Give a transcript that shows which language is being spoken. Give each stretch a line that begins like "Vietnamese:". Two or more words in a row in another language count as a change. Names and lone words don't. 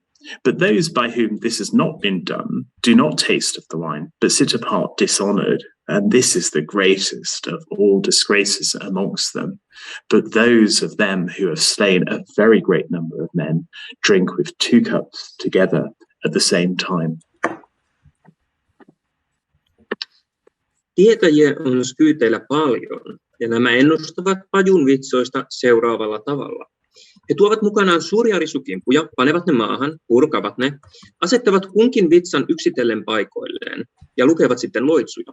English: But those by whom this has not been done do not taste of the wine, but sit apart dishonoured. And this is the greatest of all disgraces amongst them. But those of them who have slain a very great number of men drink with 2 cups together at the same time.
Finnish: Tietäjiä on Skyyteillä paljon, ja nämä ennustavat pajun vitsoista seuraavalla tavalla. He tuovat mukanaan suuria risukimpuja, panevat ne maahan, purkavat ne, asettavat kunkin vitsan yksitellen paikoilleen ja lukevat sitten loitsuja.